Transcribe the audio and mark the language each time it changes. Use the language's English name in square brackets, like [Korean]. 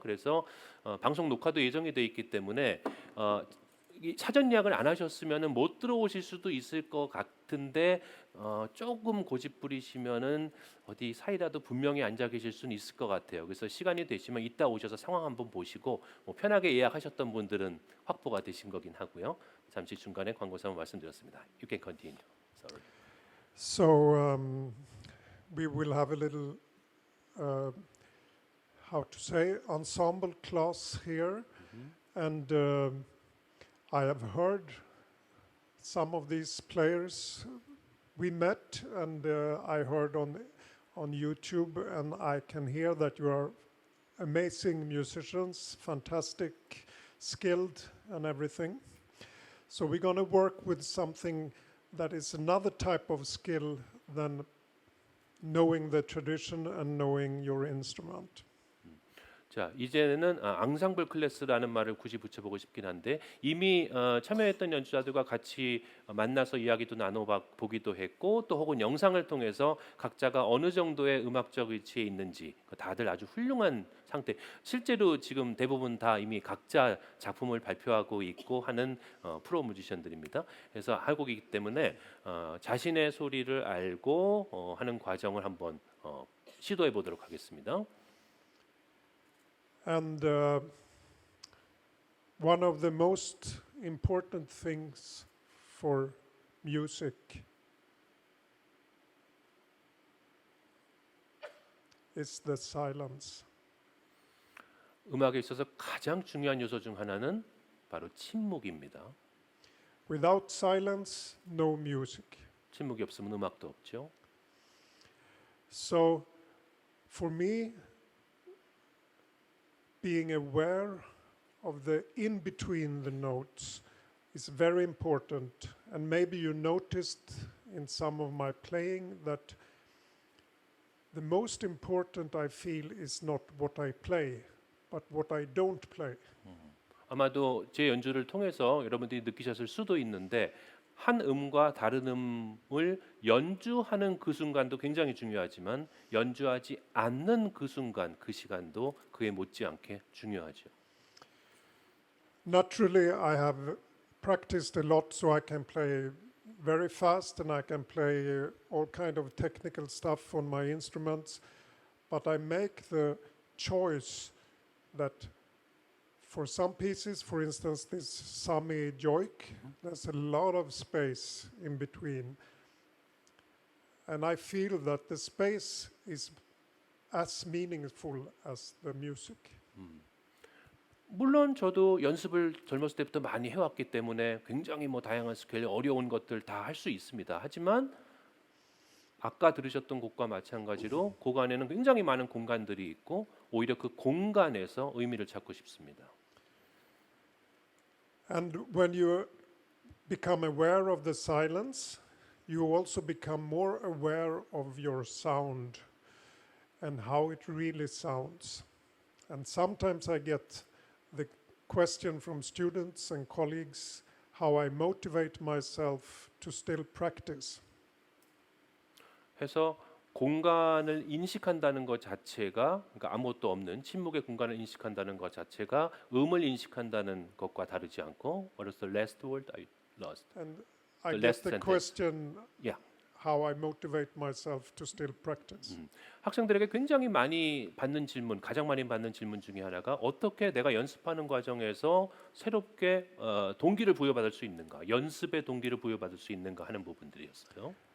[Korean] 그래서 방송 녹화도 예정이 돼 있기 때문에 사전 예약을 안 하셨으면은 못 들어오실 수도 있을 것 같은데 조금 고집 부리시면은 어디 사이라도 분명히 앉아 계실 수는 있을 것 같아요. 그래서 시간이 되시면 이따 오셔서 상황 한번 보시고 뭐 편하게 예약하셨던 분들은 확보가 되신 거긴 하고요. 잠시 중간에 광고 삼아 말씀드렸습니다. [English] You can continue. Sorry. So we will have a little, how to say, ensemble class here, and I have heard some of these players we met, and I heard on YouTube, and I can hear that you are amazing musicians, fantastic, skilled, and everything. So we're going to work with something that is another type of skill than knowing the tradition and knowing your instrument. [Korean] 자, 이제는 앙상블 클래스라는 말을 굳이 붙여보고 싶긴 한데 이미 참여했던 연주자들과 같이 만나서 이야기도 나눠보기도 했고 또 혹은 영상을 통해서 각자가 어느 정도의 음악적 위치에 있는지 다들 아주 훌륭한 상태. 실제로 지금 대부분 다 이미 각자 작품을 발표하고 있고 하는 프로 뮤지션들입니다. 그래서 알고 있기 때문에 자신의 소리를 알고 하는 과정을 한번 시도해 보도록 하겠습니다. [English] And one of the most important things for music is the silence. [Korean] 음악에 있어서 가장 중요한 요소 중 하나는 바로 침묵입니다. [English] Without silence, no music. [Korean] 침묵이 없으면 음악도 없죠. [English] So, for me, being aware of the in between the notes is very important. And maybe you noticed in some of my playing that the most important I feel is not what I play, but what I don't play. [Korean] 아마도 제 연주를 통해서 여러분들이 느끼셨을 수도 있는데 한 음과 다른 음을 연주하는 그 순간도 굉장히 중요하지만 연주하지 않는 그 순간, 그 시간도 그에 못지않게 중요하죠. [English] Naturally, I have practiced a lot, so I can play very fast and I can play all kind of technical stuff on my instruments. But I make the choice that for some pieces, for instance, this Sami Joik, there's a lot of space in between. And I feel that the space is as meaningful as the music. [Korean] 물론 저도 연습을 젊었을 때부터 많이 해왔기 때문에 굉장히 뭐 다양한 스케일, 어려운 것들 다 할 수 있습니다. 하지만 아까 들으셨던 곡과 마찬가지로 곡 안에는 굉장히 많은 공간들이 있고 오히려 그 공간에서 의미를 찾고 싶습니다. [English] And when you become aware of the silence, you also become more aware of your sound and how it really sounds. And sometimes I get the question from students and colleagues how I motivate myself to still practice. [Korean] 해서 공간을 인식한다는 것 자체가 그러니까 아무것도 없는 침묵의 공간을 인식한다는 것 자체가 음을 인식한다는 것과 다르지 않고 [English] What is the last word I lost? And I The get last the sentence. question Yeah. how I motivate myself to still practice. [Korean] 학생들에게 굉장히 많이 받는 질문, 가장 많이 받는 질문 중에 하나가 어떻게 내가 연습하는 과정에서 새롭게 동기를 부여받을 수 있는가, 연습의 동기를 부여받을 수 있는가 하는 부분들이었어요.